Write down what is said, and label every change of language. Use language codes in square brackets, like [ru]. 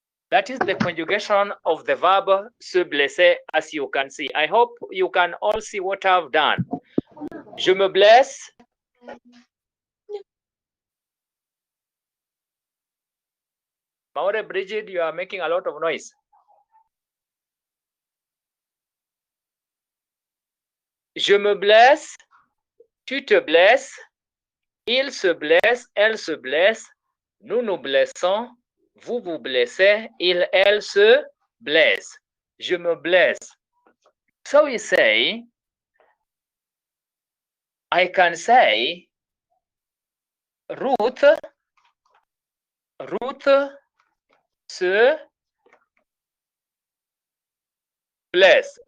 [en] That is the conjugation of the verb se blesser, as you can see. I hope you can all see what I've done. [fr] Je me blesse. [en] Maure Bridget, you are making a lot of noise. [fr] Je me blesse, tu te blesses, il se blesse, elle se blesse, nous nous blessons, vous vous blessez, il, elle se blesse. Je me blesse. [en] So we say, I can say, Ruth [fr] se bless.